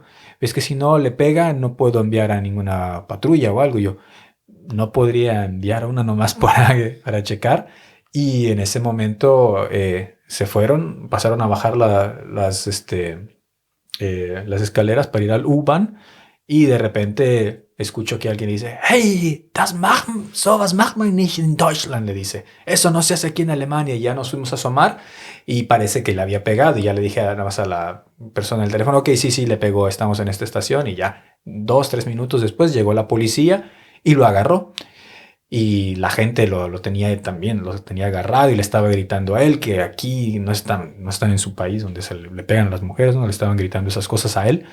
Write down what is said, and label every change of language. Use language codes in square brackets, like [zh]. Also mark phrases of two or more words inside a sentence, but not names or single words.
[es] Es que si no le pega, no puedo enviar a ninguna patrulla o algo. Yo, no podría enviar a una nomás para checar. Y en ese momento se fueron, pasaron a bajar las escaleras para ir al U-Bahn y de repente escucho que alguien dice, [de] hey, sowas macht man nicht in Deutschland, [es] le dice, eso no se hace aquí en Alemania. Y ya nos fuimos a asomar y parece que le había pegado y ya le dije nada más a la persona del teléfono, ok, sí, le pegó, estamos en esta estación. Y ya 2-3 minutos después llegó la policía y lo agarró. Y la gente lo tenía también, lo tenía agarrado y le estaba gritando a él que aquí no están en su país donde le pegan a las mujeres, no le estaban gritando esas cosas a él.